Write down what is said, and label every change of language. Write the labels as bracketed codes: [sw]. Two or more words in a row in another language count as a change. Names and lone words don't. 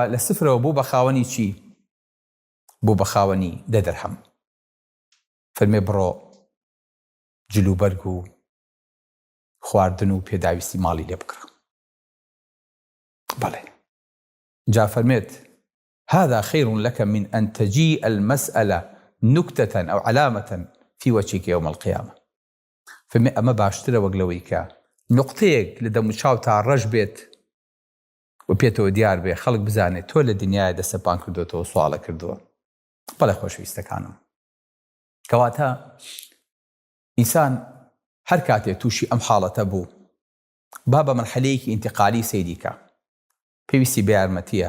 [ckb] لە سفرەوە بوو بە خاوەنی چی؟ بوو بە خاوەنی 10 درهەم. فەرمێ بڕۆ جلوبەرگ و خواردن و پێداویستی ماڵی لێ بکڕە. بەڵێ جا فەرمێت [ar] هذا خير لك من أن تجيء المسألة نكتة أو علامة في وجهك يوم القيامة. [ckb] فەرمێ ئەمە باشترە وەک لەوەی کە نقطەیەک لە دەموچاو تا ڕەش بێت و پێتەوە دیار بێ خەڵک بزانێت تۆ لە دنیای دەسەپان کردوتەوە سواڵە کردووە. بەڵێ خۆشەویستەکانم، کەواتە ئینسان هەر کاتێ تووشی ئەم حاڵەتە بوو با بە مەرحەلەیەکی ئینتیقالی سەیریکە، پێویستی بە یارمەتیە.